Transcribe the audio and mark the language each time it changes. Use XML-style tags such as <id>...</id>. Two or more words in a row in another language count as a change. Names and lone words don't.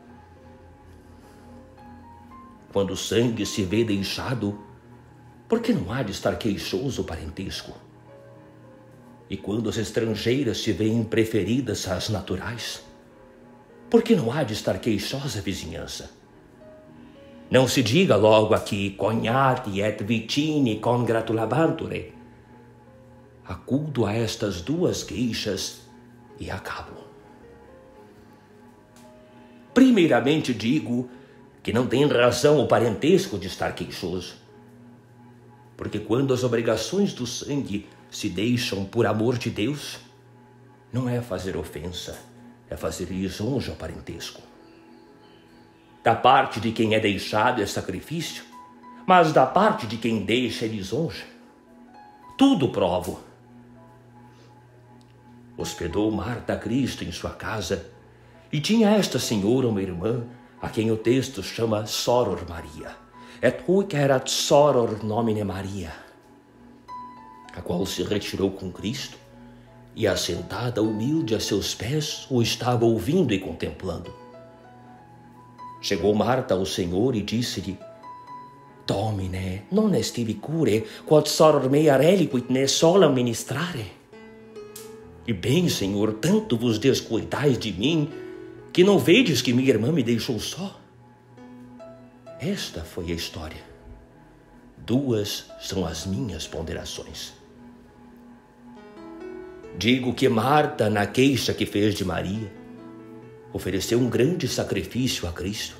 <pt>Quando o sangue se vê deixado, por que não há de estar queixoso o parentesco? E quando as estrangeiras se veem preferidas às naturais, por que não há de estar queixosa a vizinhança? Não se diga logo aqui,</pt> <la>cognati et vicini congratulabantur ei.</la> <pt>Acudo a estas duas queixas e acabo. Primeiramente digo que não tem razão o parentesco de estar queixoso. Porque quando as obrigações do sangue se deixam por amor de Deus, não é fazer ofensa, é fazer lisonja ao parentesco. Da parte de quem é deixado é sacrifício, mas da parte de quem deixa é lisonja. Tudo provo. Hospedou Marta a Cristo em sua casa, e tinha esta senhora uma irmã, a quem o texto chama</pt> <la>Soror Maria. Et huic erat soror nomine Maria,</la> <pt>a qual se retirou com Cristo, e assentada humilde a seus pés, o estava ouvindo e contemplando. Chegou Marta ao Senhor e disse-lhe:</pt> <la>Domine, non estivi cure, quod soror mea reliquit ne solam ministrare.</la> <pt>E bem, Senhor, tanto vos descuidais de mim, que não vedes que minha irmã me deixou só? Esta foi a história. Duas são as minhas ponderações. Digo que Marta, na queixa que fez de Maria, ofereceu um grande sacrifício a Cristo.</pt>